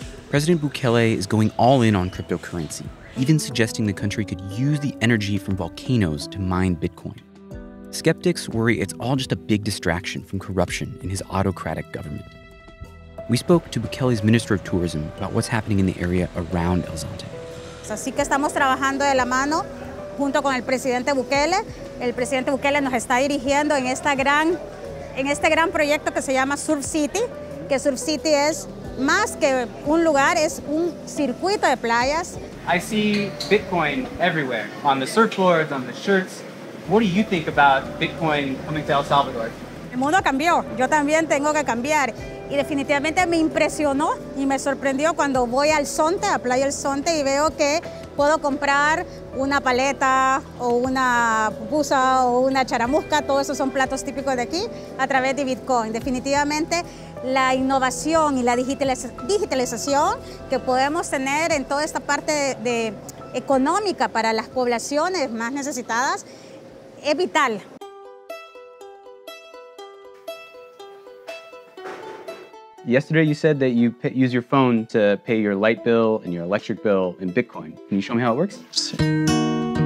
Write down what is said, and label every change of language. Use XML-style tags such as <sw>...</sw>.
<en>President Bukele is going all in on cryptocurrency, even suggesting the country could use the energy from volcanoes to mine Bitcoin. Skeptics worry it's all just a big distraction from corruption in his autocratic government. We spoke to Bukele's Minister of Tourism about what's happening in the area around El Zonte.</en> <es>Así que estamos trabajando de la mano junto con el presidente Bukele. El presidente Bukele nos está dirigiendo en este gran proyecto que se llama Surf City, que Surf City es más que un lugar, es un circuito de playas.</es> <en>I see Bitcoin everywhere, on the surfboards, on the shirts. What do you think about Bitcoin coming to El Salvador?</en> <es>El mundo cambió, yo también tengo que cambiar. Y definitivamente me impresionó y me sorprendió cuando voy al Zonte, a Playa El Zonte, y veo que puedo comprar una paleta o una pupusa o una charamusca, todos esos son platos típicos de aquí, a través de Bitcoin. Definitivamente la innovación y la digitalización que podemos tener en toda esta parte económica para las poblaciones más necesitadas es vital.</es> <en>Yesterday you said that you use your phone to pay your light bill and your electric bill in Bitcoin. Can you show me how it works?</en>